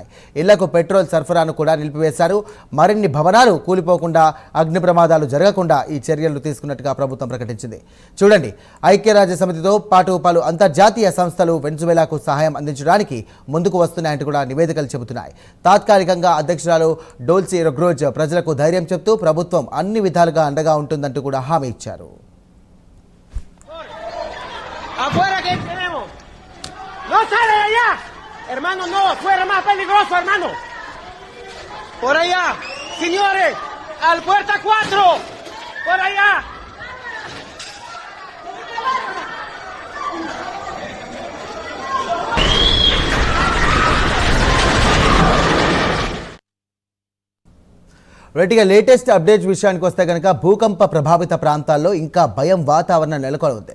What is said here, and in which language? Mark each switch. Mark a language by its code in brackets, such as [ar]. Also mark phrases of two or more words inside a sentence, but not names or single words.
[te] ఇళ్లకు పెట్రోల్ సరఫరాను కూడా నిలిపివేశారు. మరిన్ని భవనాలు కూలిపోకుండా, అగ్ని ప్రమాదాలు జరగకుండా ఈ చర్యలు తీసుకున్నట్టుగా ప్రభుత్వం ప్రకటించింది. చూడండి, ఐక్యరాజ్య సమితితో పాటు పలు అంతర్జాతీయ సంస్థలు వెనిజువేలాకు సహాయం అందించడానికి ముందుకు వస్తున్నాయంటూ కూడా నివేదికలు చెబుతున్నాయి. తాత్కాలికంగా అధ్యక్షురాలు డోల్సీ రొడ్రిగెజ్ ప్రజలకు ధైర్యం చెప్తూ ప్రభుత్వం అన్ని విధాలుగా అండగా ఉంటుందంటూ కూడా హామీ ఇచ్చారు. [es] ¡Afuera que tenemos! ¡No sale de allá! Hermano, no, afuera más peligroso, hermano. Por allá, señores, al puerta 4, por allá. [en] latest updates [te] విషయానికి వస్తే కనుక భూకంప ప్రభావిత ప్రాంతాల్లో ఇంకా భయం వాతావరణం నెలకొని ఉంది.